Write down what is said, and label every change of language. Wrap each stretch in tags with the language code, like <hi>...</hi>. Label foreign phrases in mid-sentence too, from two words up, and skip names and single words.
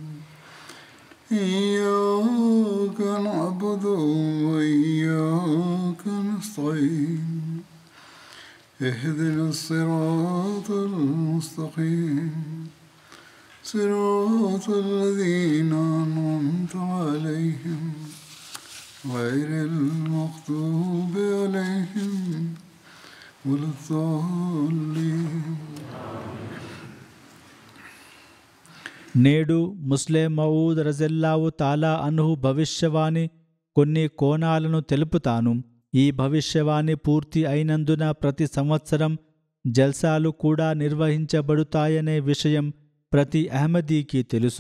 <ar>إياك نعبد وإياك نستعين اهدنا الصراط المستقيم صراط الذين أنعمت عليهم غير المغضوب عليهم ولا الضالين.</ar> <te>నేడు ముస్లిం మౌద్</te> <ar>رضي الله تعالى عنه</ar> <te>భవిష్యవాణి కొన్ని కోణాలను తెలుపుతాను. ఈ భవిష్యవాణి పూర్తి అయినందున ప్రతి సంవత్సరం జల్సాలు కూడా నిర్వహించబడుతాయనే విషయం ప్రతి అహ్మదీకి తెలుసు.</te>